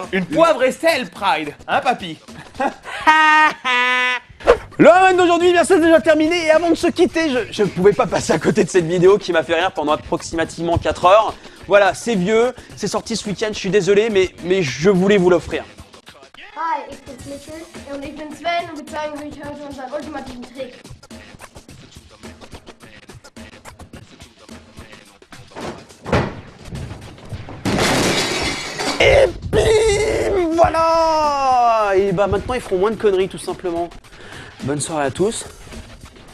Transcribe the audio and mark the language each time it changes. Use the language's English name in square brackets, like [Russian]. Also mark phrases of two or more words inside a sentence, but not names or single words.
[French] Une poivre et sel Pride. Hein, papy? Le Rewind d'aujourd'hui, bien c'est déjà terminé. Et avant de se quitter, je ne pouvais pas passer à côté de cette vidéo qui m'a fait rire pendant approximativement 4 heures. Voilà, c'est vieux, c'est sorti ce week-end, je suis désolé, mais je voulais vous l'offrir. [German] Hi, ich bin's Mikkel und ich bin Sven und wir zeigen euch heute unseren ultimativen Trick. [French] Et bim, voilà. Et bah maintenant ils feront moins de conneries tout simplement. Bonne soirée à tous et à demain.